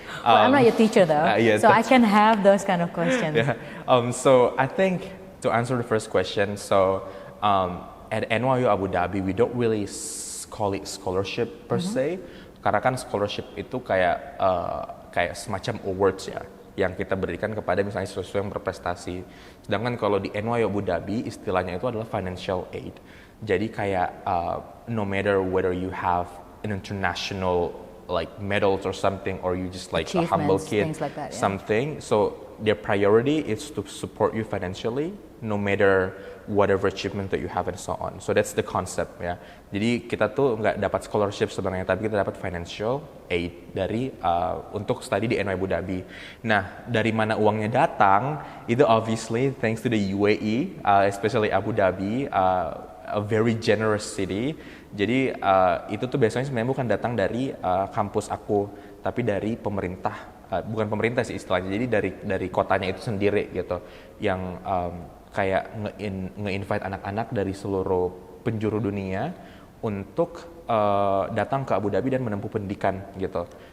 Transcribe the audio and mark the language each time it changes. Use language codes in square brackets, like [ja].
[en] Well, I'm not your teacher though, so I can have those kind of questions. Yeah. So I think to answer the first question, so at NYU Abu Dhabi, we don't really call it scholarship per se, [id] karena kan scholarship itu kayak semacam awards ya, yang kita berikan kepada misalnya siswa yang berprestasi. Sedangkan kalau di NYU Abu Dhabi istilahnya itu adalah financial aid. Jadi kayak [en] no matter whether you have an international like medals or something, or you just like a humble kid, like that, something. So their priority is to support you financially, no matter whatever achievement that you have and so on. So that's the concept ya. [id] Jadi kita tuh nggak dapat scholarship sebenarnya, tapi kita dapat financial aid dari untuk study di NYU Abu Dhabi. Nah, dari mana uangnya datang? [en] Itu obviously thanks to the UAE, especially Abu Dhabi, a very generous city. [id] Jadi itu tuh biasanya sebenarnya bukan datang dari kampus aku, tapi dari pemerintah. Bukan pemerintah sih istilahnya. Jadi dari kotanya itu sendiri gitu, yang kayak nge-invite anak-anak dari seluruh penjuru dunia untuk datang ke Abu Dhabi dan menempuh pendidikan gitu.